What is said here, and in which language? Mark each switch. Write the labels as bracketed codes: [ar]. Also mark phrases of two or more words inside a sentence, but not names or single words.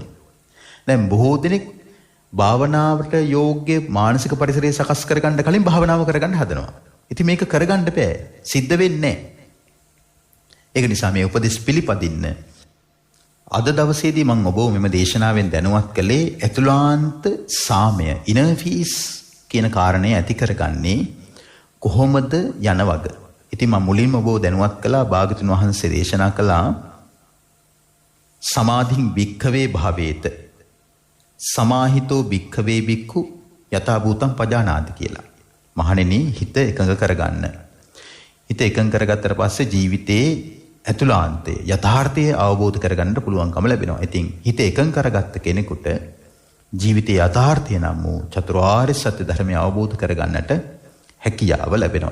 [si] දැන් බොහෝ දෙනෙක් භාවනාවට යෝග්‍ය මානසික පරිසරය සකස් කරගන්න කලින් භාවනාව කරගන්න හදනවා. ඉතින් මේක කරගන්න බෑ. සිද්ධ වෙන්නේ නැහැ. ඒක නිසා මේ උපදෙස් පිළිපදින්න අද දවසේදී මම ඔබව මෙම දේශනාවෙන් දැනුවත් කළේ ඇතුළාන්ත සාමය [en] inner peace [si] කියන කාරණේ ඇති කරගන්නේ කොහොමද යන වග. ඉතින් මම මුලින්ම ඔබව දැනුවත් කළා භාගතුන් වහන්සේ දේශනා කළා [pi] සමාධින් භික්ඛවේ භාවේත සමාහිතෝ භික්ඛවේ භික්ඛු යථා භූතං පජානාති [si] කියලා. මහණෙනි හිත එකඟ කරගන්න. හිත එකඟ කරගත්තට පස්සේ ජීවිතේ ඇතුළාන්තයේ යථාර්ථය අවබෝධ කරගන්න පුළුවන්කම ලැබෙනවා. ඉතින් හිත එකඟ කරගත්ත කෙනෙකුට ජීවිතයේ යථාර්ථය නම් වූ චතුරාර්ය සත්‍ය ධර්මය අවබෝධ කරගන්නට හැකියාව ලැබෙනවා.